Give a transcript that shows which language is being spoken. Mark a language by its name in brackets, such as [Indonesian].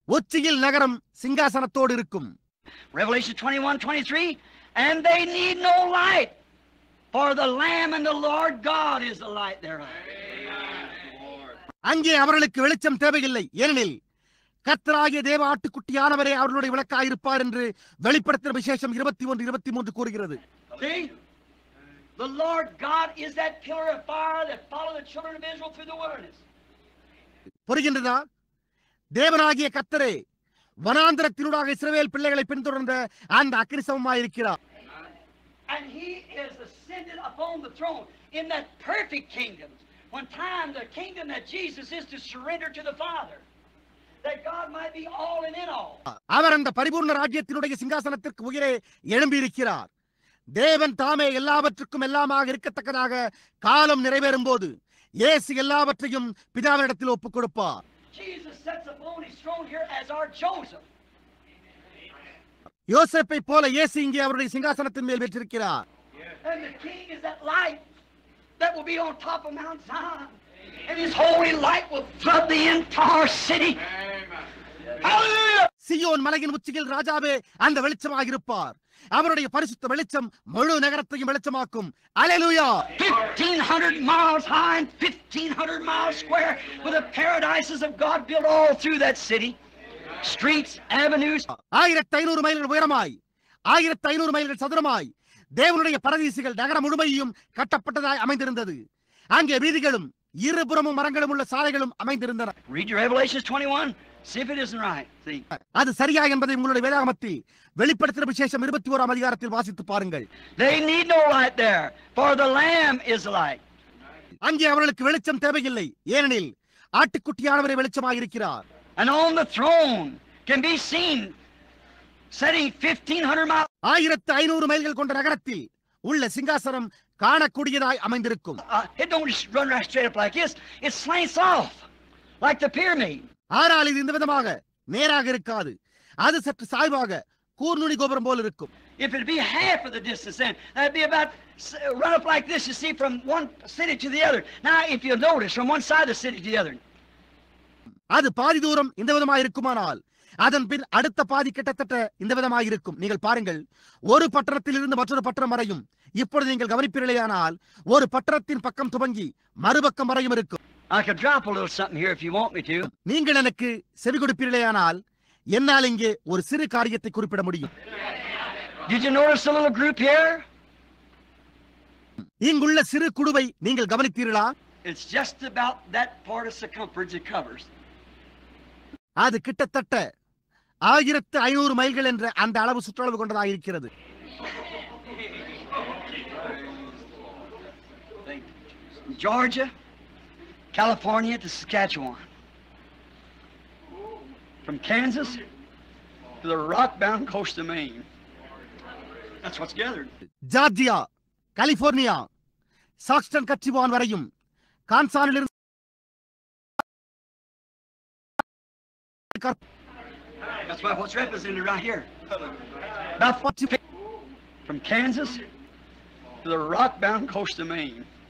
[Tamil] உச்சியில் நகரம் சிங்காசனத்தோடு இருக்கும். [English] Revelation 21:23, and they need no light, for the Lamb and the Lord God is the light thereof. [Tamil] அங்கே அவர்களுக்கு வெளிச்சம் தேவையில்லை, ஏனெனில் கர்த்தராகிய தேவ ஆட்டுக்குட்டியானவரே அவர்களுடைய விளக்காயிருப்பார் என்று வெளிப்படுத்தின விசேஷம் 21:23 கூறுகிறது. [English] See? The Lord God is that pillar of fire that followed the children of Israel through the wilderness. [Tamil] புரிகின்றதா? தேவனாகிய கர்த்தரே வனாந்தரத்தினூடாக இஸ்ரவேல் பிள்ளைகளை பின்தொடர்ந்த அந்த அக்கினிசமமாயிருக்கிறார். [English] And he is ascended upon the throne in that perfect kingdom. One time the kingdom that Jesus is to surrender to the Father, that God might be all and in all. [Tamil] அவர் அந்த பரிபூர்ண ராஜ்யத்தினுடைய சிங்காசனத்திற்கு உயரே எழும்பியிருக்கிறார். தேவன் தாமே எல்லாவற்றுக்கும் எல்லாமாக இருக்கத்தக்கதாக காலம் நிறைவேறும் போது இயேசு எல்லாவற்றையும் பிதாவினிடத்தில் ஒப்புக் கொடுப்பார். [English] Jesus sits upon his throne here as our Joseph. [Tamil] யோசேப்பை போல இயேசு இங்கே அவருடைய சிங்காசனத்தின் மேல் வீற்றிருக்கிறார். [English] And the king is that light that will be on top of Mount Zion. And his holy light will flood the entire city. Hallelujah! [Tamil] Zion மலையின் உச்சியில் ராஜாவே அந்த வெளிச்சமாக இருப்பார். அவருடைய பரிசுத்த வெளிச்சம் முழு நகரத்தையும் வெளிச்சமாக்கும். அல்லேலூயா! [English] 1,500 miles high and 1,500 miles square with the paradises of God built all through that city. Streets, avenues. [Tamil] 1500 மைல்கள் உயரமாய் 1500 மைல்கள் சதுரமாய் தேவனுடைய பரதீசுகள் நகரம் முழுமையும் கட்டப்பட்டதாய் அமைந்திருந்தது. அங்கே வீதிகளும் இருபுறமும் மரங்களும் உள்ள சாலைகளும் அமைந்திருந்தன. [English] Read your Revelation 21. See if it isn't right. See. [Tamil] அது சரியா என்பதை உங்களுடைய வேதாகமத்தில் வெளிப்படுத்தின விசேஷம் 21ஆம் அதிகாரத்தில் வாசித்து பாருங்கள். [English] They need no light there, for the Lamb is the light. [Tamil] அங்கே அவர்களுக்கு வெளிச்சம் தேவையில்லை, ஏனெனில் ஆட்டுக்குட்டியானவரே வெளிச்சமாக இருக்கிறார். [English] And on the throne can be seen setting 1500 miles. [Tamil] 1500 மைல்கள் கொண்ட நகரத்தில் உள்ள சிங்காசனம் காணக்கூடியதாய் அமைந்திருக்கும். [English] It don't just run right straight up like this. It slants off like the pyramid. [Tamil] ஆனால் இது இந்த விதமாக நேராக இருக்காது, அது சற்று சாய்வாக கூர்நுனி கோபுரம் போல் இருக்கும். [English] If it be half of the distance, then that'd be about run up like this. You see, from one city to the other. Now, if you notice, from one side of the city to the other. [Tamil] அது பாதி தூரம் இந்த விதமாக இருக்குமானால் அதன் பின் அடுத்த பாதி கிட்டத்தட்ட இந்த விதமாக இருக்கும். நீங்கள் பாருங்கள், ஒரு பட்டணத்தில் இருந்து மற்றொரு பட்டணம் வரையும். இப்பொழுது நீங்கள் கவனிப்பீர்களேயானால் ஒரு பட்டணத்தின் பக்கம் துவங்கி மறுபக்கம் வரையும் இருக்கும். [English] I could drop a little something here if you want me to. [Tamil] நீங்கள் எனக்கு செவி கொடுப்பீர்களேயானால் என்னால் இங்கே ஒரு சிறு காரியத்தை குறிப்பிட முடியும். [English] Did you notice the little group here? [Tamil] இங்குள்ள சிறு குழுவை நீங்கள் கவனித்தீர்களா? [English] It's just about that part of circumference it covers. [Tamil] அது கிட்டத்தட்ட 1500 மைல்கள் என்ற அந்த அளவு சுற்றளவு கொண்டதாக இருக்கிறது. [English] Georgia, California to Saskatchewan. From Kansas to the rock-bound coast of Maine. That's what's gathered. [Tamil] Georgia, California, சாக்ஸ்டன் கட்சிவான் வரையும், கான்சானிலிருந்து [English] That's what's represented right here. From Kansas to the rock-bound coast of Maine.